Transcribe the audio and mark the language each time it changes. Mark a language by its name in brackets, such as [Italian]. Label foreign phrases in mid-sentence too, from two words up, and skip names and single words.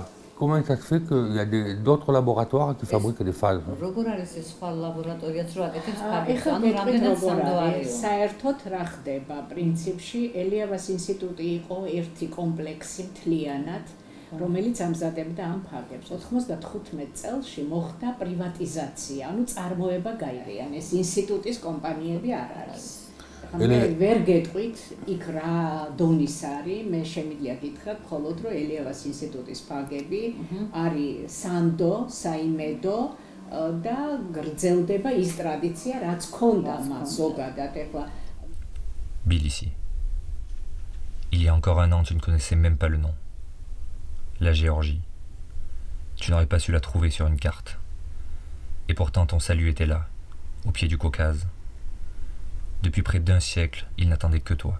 [French] Comment ça se fait qu'il y a d'autres laboratoires qui fabriquent des phages? [Georgian] საერთოდ რა ხდება პრინციპში ელიავას ინსტიტუტი იყო ერთი კომპლექსი მთლიანად, რომელიც ამზადებდა ამ ფაგებს. 95 წელში მოხდა პრივატიზაცია, ანუ წარმოება გაიყიან, ეს ინსტიტუტის კომპანიები არ არის. მე ვერ გეტყვით იქ რა დონის არის, მე შემიძლია გითხრათ მხოლოდ რომ ელიავას ინსტიტუტის ფაგები არის სანდო, საიმედო და გრძელდება ის ტრადიცია, რაც ქონდა მას ზოგადად ეხლა. [French] Tbilissi. Il y a encore un an, tu ne connaissais même pas le nom. La Géorgie. Tu n'aurais pas su la trouver sur une carte. Et pourtant ton salut était là, au pied du Caucase. Depuis près d'un siècle, il n'attendait que toi.